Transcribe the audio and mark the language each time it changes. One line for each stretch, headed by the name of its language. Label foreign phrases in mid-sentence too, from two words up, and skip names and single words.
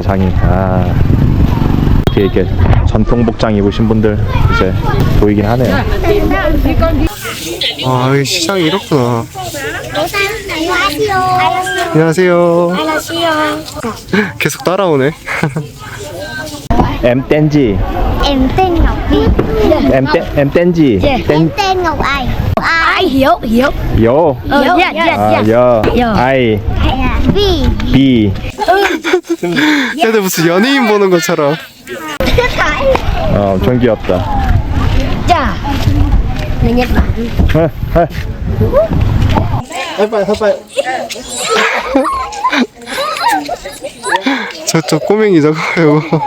Korean: 장이. 이렇게 전통복장 입으신 분들 이제 보이긴 하네요. 여기 시장이 이렇구나. 안녕하세요. 안녕하세요. 안녕하세요. 계속 따라오네.
Vietnamese: Em tên gì? Em tên Ngọc Vi. Em tên gì? Em tên Ngọc Ai. Ai Hiếu. Hiếu. Yo. Yo. I. Vi. B.
Korean: 애들 무슨 연예인 보는 것처럼. 엄청 귀엽다. 자.
Vietnamese: Người Nhật Bản.
Korean: 하이파이. 저 꼬맹이 저거요.